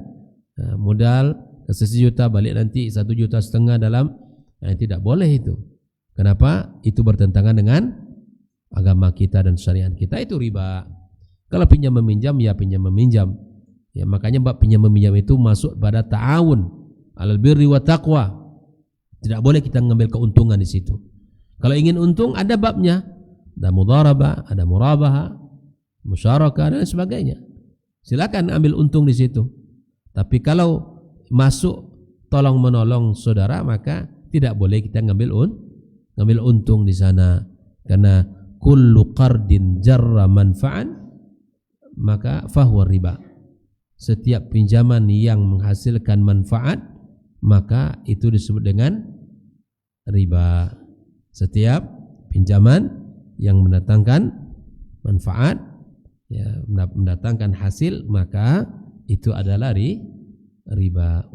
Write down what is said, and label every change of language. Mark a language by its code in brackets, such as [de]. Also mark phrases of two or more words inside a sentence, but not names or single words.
[id] Modal ke 1 juta, balik nanti 1,5 juta dalam, tidak boleh itu. Kenapa? Itu bertentangan dengan agama kita dan syariat kita, itu riba. Kalau pinjam meminjam, ya pinjam meminjam. Ya, makanya bab pinjam meminjam itu masuk pada [ar] تعاون على البر والتقوى. [id] Tidak boleh kita mengambil keuntungan di situ. Kalau ingin untung ada babnya, ada mudharabah, ada murabaha, musyarakah dan sebagainya. Silakan ambil untung di situ. Tapi kalau masuk tolong menolong saudara, maka tidak boleh kita ngambil untung di sana. [ar] Karena كل قرض جر منفعة maka فهو ربا. [id] Setiap pinjaman yang menghasilkan manfaat maka itu disebut dengan riba. Setiap pinjaman yang mendatangkan manfaat, ya, mendatangkan hasil, maka itu adalah riba.